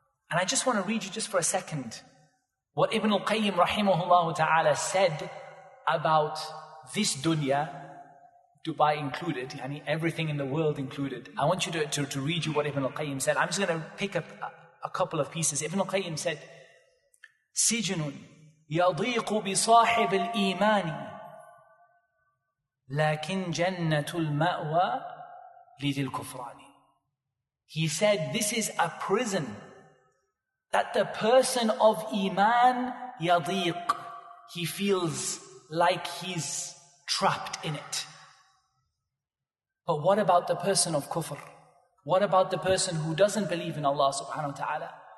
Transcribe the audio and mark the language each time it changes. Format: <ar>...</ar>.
<en>And I just want to read you just for a second what Ibn al-Qayyim rahimahullah ta'ala said about this dunya, Dubai included, yani everything in the world included. I want you to read you what Ibn al-Qayyim said. I'm just going to pick up a couple of pieces. Ibn al-Qayyim said,</en> <ar>سجن يضيق بصاحب الإيمان لكن جنة المأوى لذي الكفران.</ar> <en>He said, this is a prison that the person of Iman, yadiq, he feels like he's trapped in it. But what about the person of kufr? What about the person who doesn't believe in Allah subhanahu wa ta'ala?</en>